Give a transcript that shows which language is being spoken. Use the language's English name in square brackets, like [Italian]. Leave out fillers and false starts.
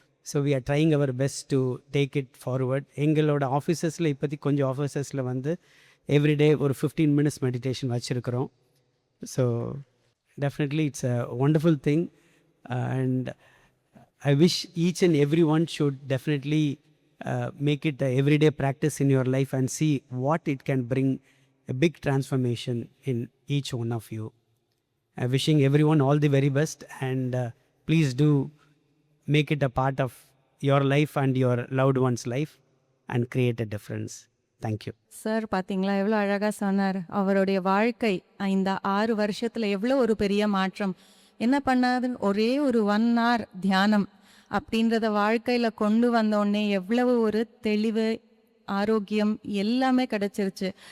[English] So we are trying our best to take it forward. [Tamil] எங்களோட ஆஃபீஸஸில் இப்போதைக்கு கொஞ்சம் ஆஃபீஸஸில் வந்து எவ்ரிடே ஒரு 15 minutes மெடிடேஷன் வச்சுருக்கிறோம். [English] So definitely it's a wonderful thing, and I wish each and everyone should definitely make it a everyday practice in your life and see what it can bring a big transformation in each one of you. Wishing everyone all the very best, and please do make it a part of your life and your loved one's life and create a difference. Thank you. [Tamil] Sir பார்த்தீங்களா எவ்வளோ அழகாக சொன்னார். அவருடைய வாழ்க்கை இந்த 6 வருஷத்தில் எவ்வளோ ஒரு பெரிய மாற்றம். என்ன பண்ணாதுன்னு ஒரே ஒரு 1 hour தியானம், அப்படின்றத வாழ்க்கையில் கொண்டு வந்தோடனே எவ்வளவு ஒரு தெளிவு, ஆரோக்கியம் எல்லாமே கிடைச்சிருச்சு.